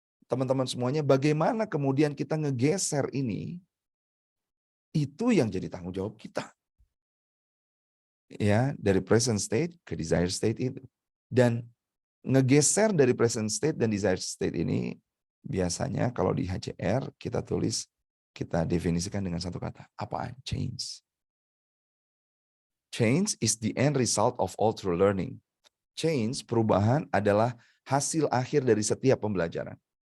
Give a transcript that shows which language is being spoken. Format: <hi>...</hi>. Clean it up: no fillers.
<id>Teman-teman semuanya, bagaimana kemudian kita ngegeser ini, itu yang jadi tanggung jawab kita. Ya, dari present state ke desire state itu. Dan ngegeser dari present state dan desire state ini, biasanya kalau di HCR kita tulis kita definisikan dengan satu kata. Apaan? Change.</id> <en>Change is the end result of all true learning.</en> <id>Change, perubahan adalah hasil akhir dari setiap pembelajaran.</id>